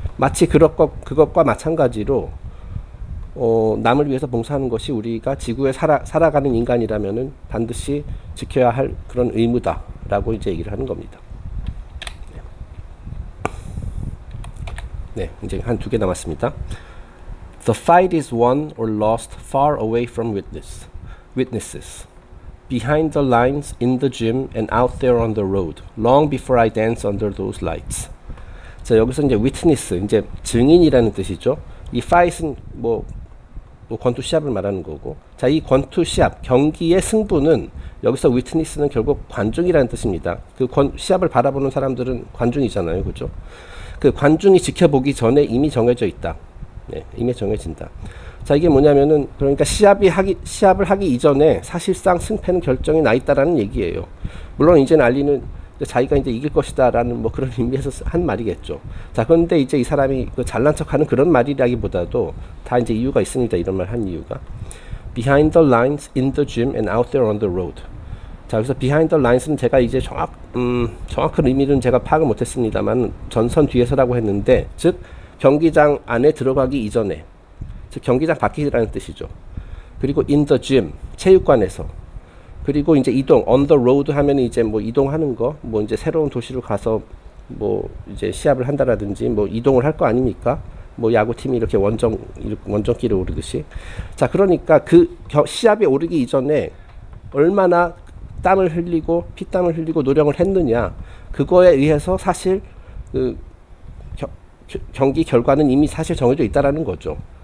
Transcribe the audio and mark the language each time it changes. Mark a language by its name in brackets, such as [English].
[Korean] 마치 그것과 마찬가지로 남을 위해서 봉사하는 것이 우리가 지구에 살아가는 인간이라면은 반드시 지켜야 할 그런 의무다라고 이제 얘기를 하는 겁니다. 네, 이제 한 2개 남았습니다. [English] The fight is won or lost far away from witnesses. Behind the lines, in the gym, and out there on the road. Long before I dance under those lights. [Korean] 자, 여기서 이제 witness, 이제 증인이라는 뜻이죠. 이 fight은 뭐 권투 시합을 말하는 거고. 자, 이 권투 시합, 경기의 승부는 여기서 witness는 결국 관중이라는 뜻입니다. 그 시합을 바라보는 사람들은 관중이잖아요. 그죠? 그 관중이 지켜보기 전에 이미 정해져 있다. 네, 이미 정해진다. 자, 이게 뭐냐면은 그러니까 시합을 하기 이전에 사실상 승패는 결정이 나 있다라는 얘기예요. 물론 이제는 알리는 자기가 이제 이길 것이다라는 뭐 그런 의미에서 한 말이겠죠. 자, 그런데 이제 이 사람이 그 잘난 척하는 그런 말이라기보다도 다 이제 이유가 있습니다. 이런 말 한 이유가. [English] Behind the lines, in the gym, and out there on the road. [Korean] 자, 그래서 behind the lines는 제가 이제 정확한 의미는 제가 파악을 못했습니다만 전선 뒤에서라고 했는데, 즉 경기장 안에 들어가기 이전에, 즉 경기장 밖이라는 뜻이죠. 그리고 in the gym, 체육관에서. 그리고 이제 이동, on the road 하면 이제 뭐 이동하는 거, 뭐 이제 새로운 도시로 가서 뭐 이제 시합을 한다라든지 뭐 이동을 할 거 아닙니까? 뭐 야구팀이 이렇게 원정길을 오르듯이. 자, 그러니까 그 시합에 오르기 이전에 얼마나 땀을 흘리고 피땀을 흘리고 노력을 했느냐, 그거에 의해서 사실 그 경기 결과는 이미 사실 정해져 있다라는 거죠.